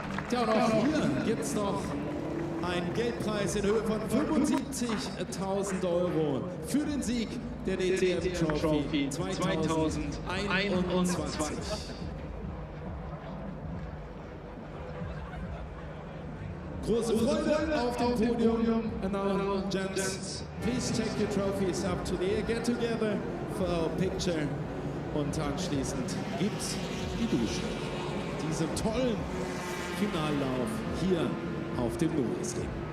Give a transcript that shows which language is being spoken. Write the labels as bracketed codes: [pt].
[de] Ja, und auch hier gibt es noch einen Geldpreis in Höhe von 75.000 € für den Sieg der DTM Trophy 2021. Große Freude auf dem Podium. [en] And now, gents, please take your trophies up to the air, get together for our picture. [de] Und anschließend gibt's die Dusche. Diesem tollen Finallauf hier auf dem Norisring.